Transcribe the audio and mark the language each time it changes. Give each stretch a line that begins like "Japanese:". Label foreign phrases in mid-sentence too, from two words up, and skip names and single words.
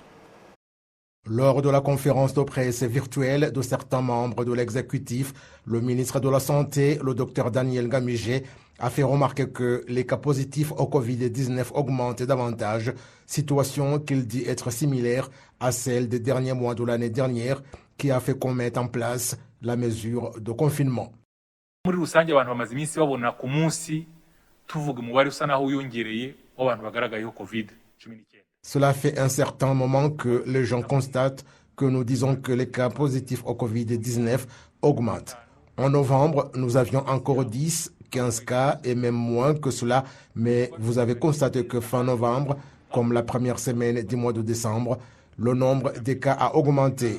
French: Lors de la conférence de presse virtuelle de certains membres de l'exécutif, le ministre de la Santé, le Dr Daniel Ngamije, a fait remarquer que les cas positifs au Covid-19 augmentent davantage, situation qu'il dit être similaire à celle des derniers mois de l'année dernière, qui a fait qu'on mette en place la mesure de confinement.
Kinyarwanda: Muri rusange abantu bamaze iminsi babona ku munsi tuvuga umubare usa naho uyongereye w'abantu bagaragayeho Covid-19.
French: Cela fait un certain moment que les gens constatent que nous disons que les cas positifs au Covid-19 augmentent. En novembre, nous avions encore 10, 15 cas et même moins que cela, mais vous avez constaté que fin novembre, comme la première semaine du mois de décembre, le nombre des cas a augmenté.